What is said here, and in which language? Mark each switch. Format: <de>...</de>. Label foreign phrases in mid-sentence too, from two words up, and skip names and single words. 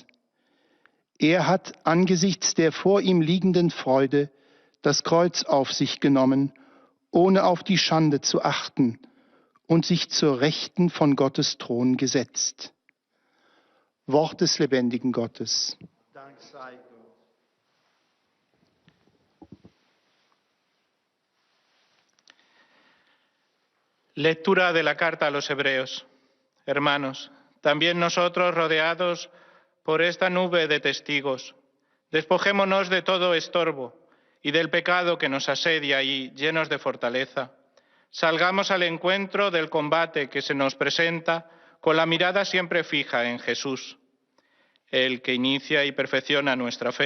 <de>Er hat angesichts der vor ihm liegenden Freude das Kreuz auf sich genommen, ohne auf die Schande zu achten, und sich zur Rechten von Gottes Thron gesetzt. Wort des lebendigen Gottes. Dank sei Gott.</de> <es>Lectura de la carta a los Hebreos. Hermanos, también nosotros, rodeados por esta nube de testigos, despojémonos de todo estorbo y del pecado que nos asedia y, llenos de fortaleza, salgamos al encuentro del combate que se nos presenta con la mirada siempre fija en Jesús, el que inicia y perfecciona nuestra fe.</es>